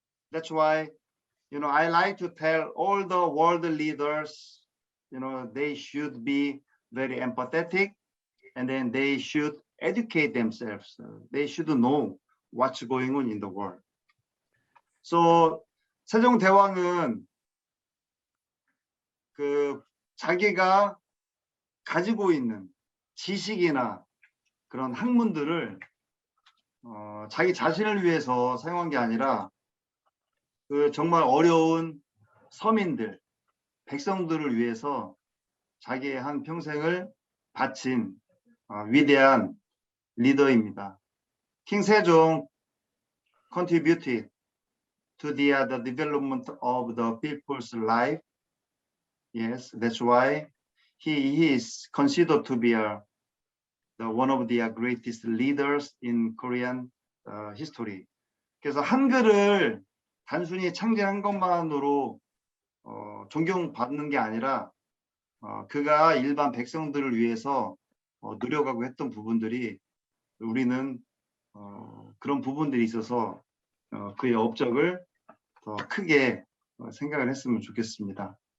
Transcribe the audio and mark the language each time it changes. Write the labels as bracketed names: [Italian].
[English] That's why, you know, I like to tell all the world leaders, you know, they should be very empathetic, and then they should educate themselves. They should know what's going on in the world. [Korean] So 세종대왕은 그 자기가 가지고 있는 지식이나 그런 학문들을 자기 자신을 위해서 사용한 게 아니라 그 정말 어려운 서민들, 백성들을 위해서 자기의 한 평생을 바친 위대한 리더입니다. [English] King Sejong contributed to the development of the people's life. Yes, that's why he is considered to be one of the greatest leaders in Korean history. [Korean] 그래서 한글을 단순히 창제한 것만으로 존경받는 게 아니라 그가 일반 백성들을 위해서 노력하고 했던 부분들이 우리는 그런 부분들이 있어서 그의 업적을 더 크게 생각을 했으면 좋겠습니다.